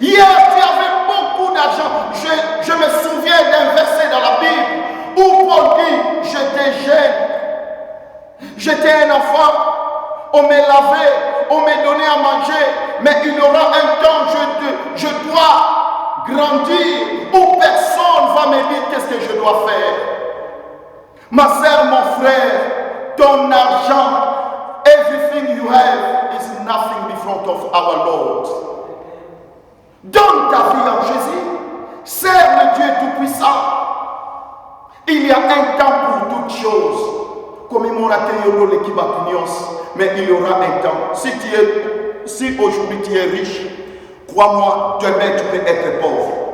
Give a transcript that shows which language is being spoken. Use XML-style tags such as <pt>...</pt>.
<fr>Hier, tu avais beaucoup d'argent. Je me souviens d'un verset dans la Bible où Paul dit, j'étais jeune. J'étais un enfant. On me lavait, on me donnait à manger. Mais il y aura un temps, je dois grandir où personne va me dire qu'est-ce que je dois faire. Ma soeur, mon frère, ton argent,</fr> <en>everything you have is nothing in front of our Lord.</en> <fr>Donne ta vie en Jésus. Sers le Dieu Tout-Puissant. Il y a un temps pour toutes choses. Comme il m'a dit, mais il y aura un temps. Si aujourd'hui tu es riche, crois-moi, demain tu peux être pauvre.</fr>